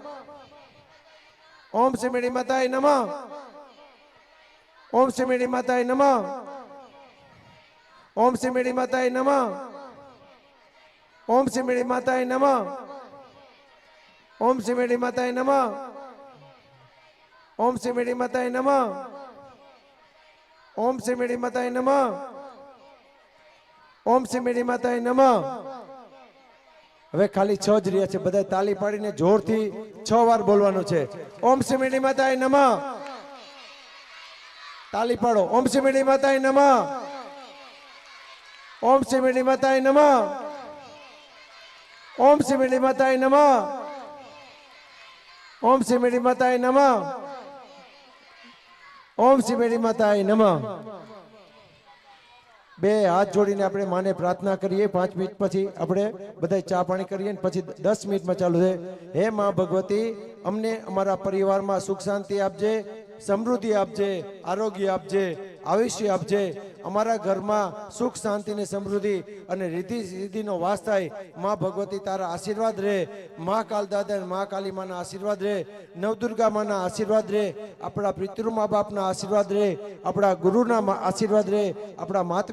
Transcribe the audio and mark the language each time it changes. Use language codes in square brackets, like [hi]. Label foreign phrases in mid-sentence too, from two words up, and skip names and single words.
[sa] ओम श्री मेली माताय नमः ओम श्री मेली माताय नमः ओम श्री मेली माताय नमः ओम श्री मेली माताय नमः ओम श्री मेली माताय नमः ओम श्री मेली माताय नमः ओम श्री मेली माताय नमः ओम श्री मेली माताय नमः [gu] હવે ખાલી 6 જ રહ્યા છે બધા તાળી પાડીને જોરથી 6 વાર બોલવાનું છે [sa] ओम श्री मेली माताय नमः [gu] તાળી પાડો [sa] ओम श्री मेली माताय नमः ओम श्री मेली माताय नमः ओम श्री मेली माताय नमः ओम श्री मेली माताय नमः ओम श्री मेली माताय नमः [gu] બે હાથ જોડીને આપણે માને પ્રાર્થના કરીએ 5 મિનિટ પછી આપણે બધાય ચા પાણી કરીએ પછી 10 મિનિટમાં ચાલુ છે હે માં ભગવતી અમને અમારા પરિવારમાં સુખ શાંતિ આપજે સમૃદ્ધિ આપજે આરોગ્ય આપજે આયુષ્ય આપજે અમારા ઘરમાં સુખ શાંતિ ને સમૃદ્ધિ અને રીતિ સિદ્ધિનો વાસ થાય માં ભગવતી તારા આશીર્વાદ રહે માં કાલ દાદા અને માં કાલી માના આશીર્વાદ રહે નવદુર્ગા માના આશીર્વાદ રહે આપણા પિતૃ મા બાપના આશીર્વાદ રહે આપણા ગુરુના આશીર્વાદ રહે આપણા માતા